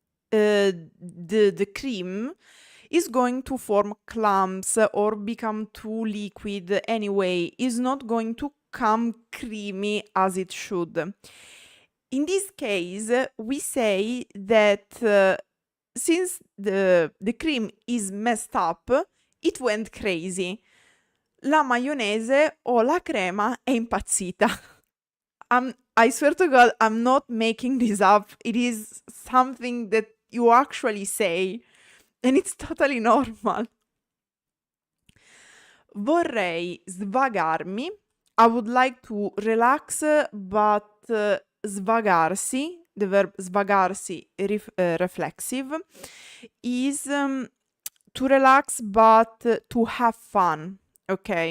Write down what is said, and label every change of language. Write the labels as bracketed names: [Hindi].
[English] the cream is going to form clumps or become too liquid anyway, is not going to come creamy as it should. In this case, we say that since the cream is messed up, it went crazy. [Italian] La maionese o la crema è impazzita. [English] I swear to God, I'm not making this up. It is something that you actually say. And it's totally normal. [Italian] Vorrei svagarmi. [English] I would like to relax, but svagarsi, the verb svagarsi, reflexive, is to relax but to have fun, ok?